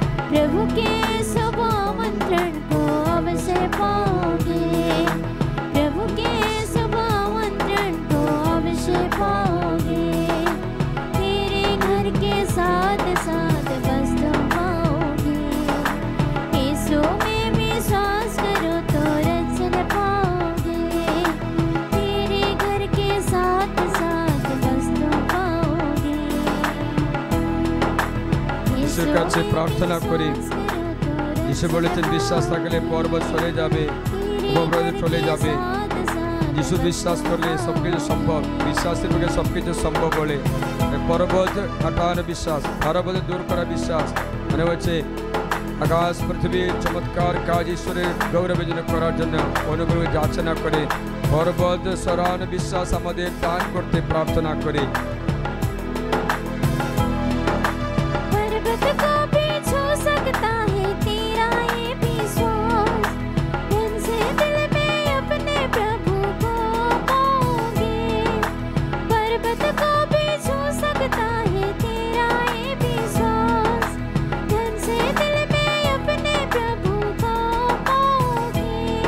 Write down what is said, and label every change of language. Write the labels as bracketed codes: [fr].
[hi] प्रभु के शुभ आमंत्रण को अवश्य पाओगे, प्रभु के शुभ आमंत्रण को अवश्य पाओगे, तेरे घर के साथ साथ बस तुम पाओगे। यीशु में विश्वास करो तो रक्षण पाओगे, तेरे घर के साथ साथ बस तुम पाओगे। [bn] ঈশ্বর কাছে প্রার্থনা করি। যিশু বলেছেন বিশ্বাস থাকলে পর্বত সরে যাবে, উপব্রত চলে যাবে। যিশু বিশ্বাস করলে সবকিছু সম্ভব, বিশ্বাসের পক্ষে সবকিছু সম্ভব বলে। পর্বত হটানো বিশ্বাস, পর্বত দূর করা বিশ্বাস মানে হচ্ছে আকাশ পৃথিবীর চমৎকার কাজ ঈশ্বরের গৌরবের জন্য করার জন্য অনুগ্রহ যাচনা করে পর্বত সরানো বিশ্বাস আমাদের দান করতে প্রার্থনা করি। [hi] पर्वत को भी छू सकता है तेरा ये विश्वास, मन से दिल में अपने प्रभु को पाओगे। पर्वत को भी छू सकता है तेरा ये विश्वास, मन से दिल में अपने प्रभु को पाओगे।